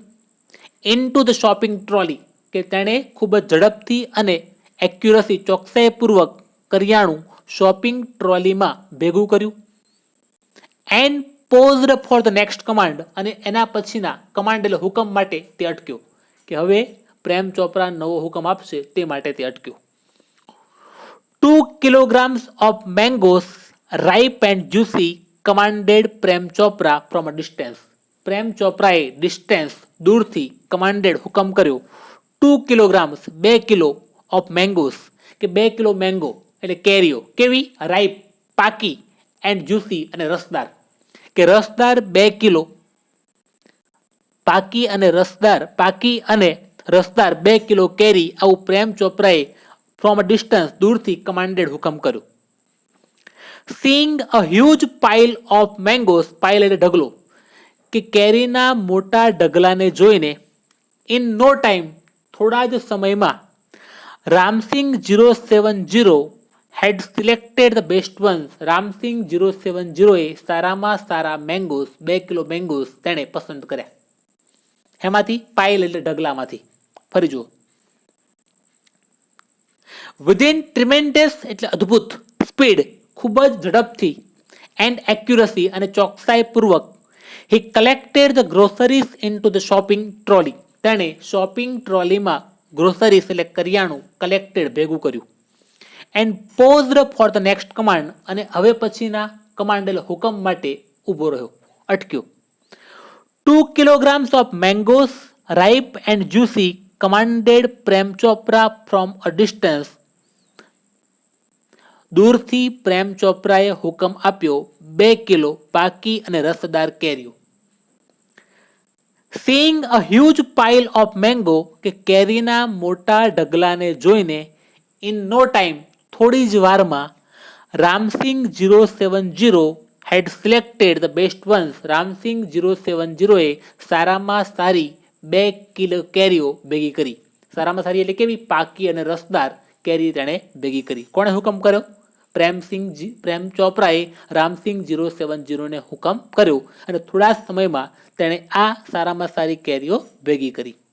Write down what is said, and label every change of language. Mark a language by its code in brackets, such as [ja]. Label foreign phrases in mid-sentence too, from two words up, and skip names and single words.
[en] into the shopping trolley, [gu] કે તેણે ખૂબ જ ઝડપથી અને એક્યુરસી ચોકસાઈપૂર્વક કરિયાણું [en] shopping trolley [gu] ભેગું કર્યું. [en] and paused for the next command, [gu] અને એના પછીના કમાન્ડ એટલે હુકમ માટે તે અટક્યો, કે હવે પ્રેમ ચોપરા નવો હુકમ આપશે તે માટે તે અટક્યો. [en] 2 kilograms of mangoes ripe and juicy commanded પ્રેમ ચોપરા from a distance. [gu] પ્રેમ ચોપરાએ ડિસ્ટન્સ દૂરથી કમાન્ડેડ હુકમ કર્યો. 2 kilograms 2 કિલો [en] of mangoes, [gu] કે 2 કિલો મેંગો એટલે કેરીઓ, કેવી? રાઈપ પાકી, [en] and juicy [gu] અને રસદાર, કે રસદાર 2 કિલો, પાકી અને રસદાર 2 કિલો કેરી, આવું પ્રેમ ચોપરાએ [en] from a distance, [gu] દૂરથી કમાન્ડેડ હુકમ કર્યો. [en] seeing a huge pile of mangoes, [gu] પાઇલ એટલે ઢગલો, કે કેરીના મોટા ઢગલાને જોઈને [en] in no time, [gu] થોડા જ સમયમાં, [en] રામસિંગ 070 had selected the best ones. [gu] રામસિંગ 070 એ સારામાં સારા મેંગોસ, 2 કિલો મેંગોસ તેણે પસંદ કર્યા. એમાંથી પાઇલ એટલે ઢગલામાંથી. ફરી જુઓ. [en] within tremendous [gu] એટલે અદ્ભુત, [en] સ્પીડ [gu] ખૂબ જ ઝડપથી, [en] and accuracy [gu] અને ચોકસાઈપૂર્વક, [en] he collected the groceries into the shopping trolley. [gu] તેણે શોપિંગ ટ્રોલીમાં ગ્રોસરીઝ એટલે કરિયાણું કલેક્ટેડ ભેગું કર્યું. [en] and paused for the next command, [gu] અને હવે પછીના કમાન્ડ એટલે હુકમ માટે ઊભો રહ્યો, અટક્યો. [en] 2 kilograms of mangoes, ripe and juicy, commanded પ્રેમ ચોપરા from a distance. [gu] દૂરથી પ્રેમ ચોપરાએ હુકમ આપ્યો 2 કિલો પાકી અને રસદાર કેરીઓ. [en] seeing a huge pile of mango, [gu] કે કેરીના મોટા ઢગલાને જોઈને [en] in no time, [gu] થોડી જ વારમાં, [en] રામસિંગ 070 had selected the best ones. [gu] રામસિંગ 070 એ સારામાં સારી 2 કિલો કેરીઓ ભેગી કરી. સારામાં સારી એટલે કેવી? પાકી અને રસદાર કેરી તેણે ભેગી કરી. કોણે હુકમ કર્યો? પ્રેમ ચોપરાએ રામસિંગ 070 ને હુકમ કર્યો, અને થોડા સમયમાં તેણે આ સારામાં સારી કેરીઓ ભેગી કરી.